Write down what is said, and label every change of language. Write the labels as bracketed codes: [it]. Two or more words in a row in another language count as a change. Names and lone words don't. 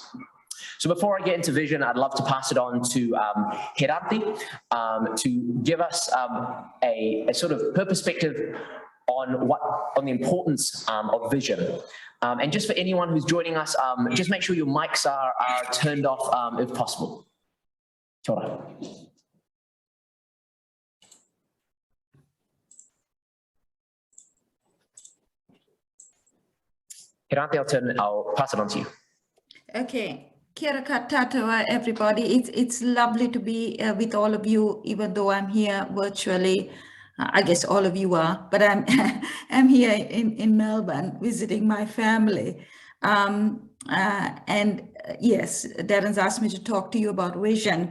[en] So before I get into vision, I'd love to pass it on to Heranti to give us a sort of her perspective on the importance of vision. And just for anyone who's joining us, just make sure your mics are turned off if possible. [mi] Kia ora. [en] Heranti, I'll pass it on to you. [mi] Okay. Kia ora koutou, [en] everybody. It's lovely to be with all of you, even though I'm here virtually. I guess all of you are, but I'm here in Melbourne visiting my family. And yes, Darren's asked me to talk to you about vision.